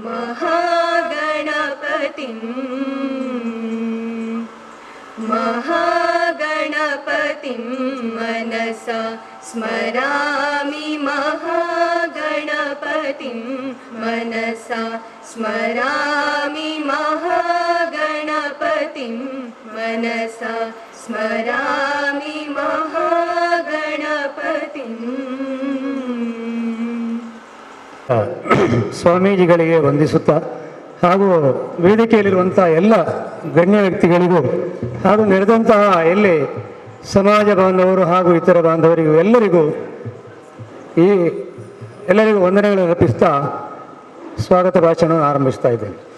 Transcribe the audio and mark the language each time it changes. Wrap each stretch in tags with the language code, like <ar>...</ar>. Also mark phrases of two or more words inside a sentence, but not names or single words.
<sa>महागणपतिं महागणपतिं मनसा स्मरामि, महागणपतिं मनसा स्मरामि, महागणपतिं मनसा स्मरामि, महागणपतिं.</sa> <kn>ಸ್ವಾಮೀಜಿಗಳಿಗೆ ವಂದಿಸುತ್ತಾ ಹಾಗೂ ವೇದಿಕೆಯಲ್ಲಿರುವಂಥ ಎಲ್ಲ ಗಣ್ಯ ವ್ಯಕ್ತಿಗಳಿಗೂ ಹಾಗೂ ನಡೆದಂತಹ ಎಲ್ಲಿ ಸಮಾಜ ಬಾಂಧವರು ಹಾಗೂ ಇತರ ಬಾಂಧವರಿಗೂ ಎಲ್ಲರಿಗೂ ವಂದನೆಗಳನ್ನು ಅರ್ಪಿಸ್ತಾ ಸ್ವಾಗತ ಭಾಷಣ ಆರಂಭಿಸ್ತಾ ಇದ್ದೇನೆ.</kn>